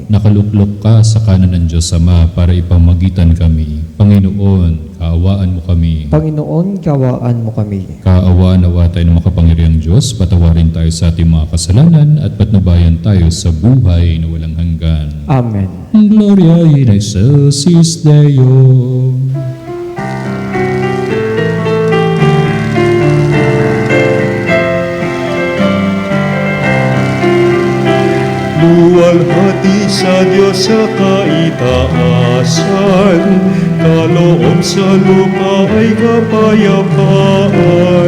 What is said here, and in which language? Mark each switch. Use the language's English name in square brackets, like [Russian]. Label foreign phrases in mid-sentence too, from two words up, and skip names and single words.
[Filipino] Nakaluklok ka sa kanan ng Diyos Ama para ipamagitan kami. Panginoon, kaawaan mo kami. Panginoon, kawaan mo kami. Kaawaan nawa tayo ng makapangyarihang Diyos, patawarin tayo sa ating mga kasalanan at patnubayan tayo sa buhay na walang hanggan. Amen. [Latin] Gloria in excelsis Deo. [Filipino] Luwalhati sa Diyos sa kaitaasan, kaloob sa lupa ay kapayapaan.